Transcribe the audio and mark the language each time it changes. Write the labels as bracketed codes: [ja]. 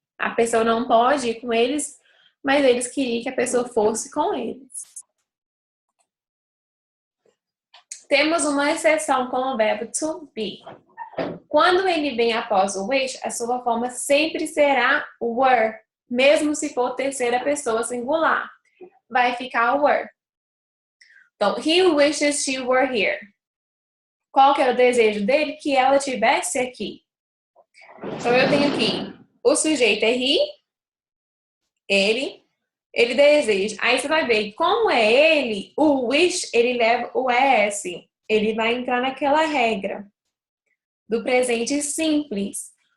[pt] A pessoa não pode ir com eles, mas eles queriam que a pessoa fosse com eles. Temos uma exceção com o verbo to be. Quando ele vem após o wish, a sua forma sempre será were, mesmo se for terceira pessoa singular. Vai ficar were. [en] Então, he wishes she were here. [pt] Qual que era o desejo dele? Que ela estivesse aqui. Então, eu tenho aqui, o sujeito é he, ele deseja. Aí você vai ver, como é ele, o wish, ele leva o es. Ele vai entrar naquela regra do presente simples.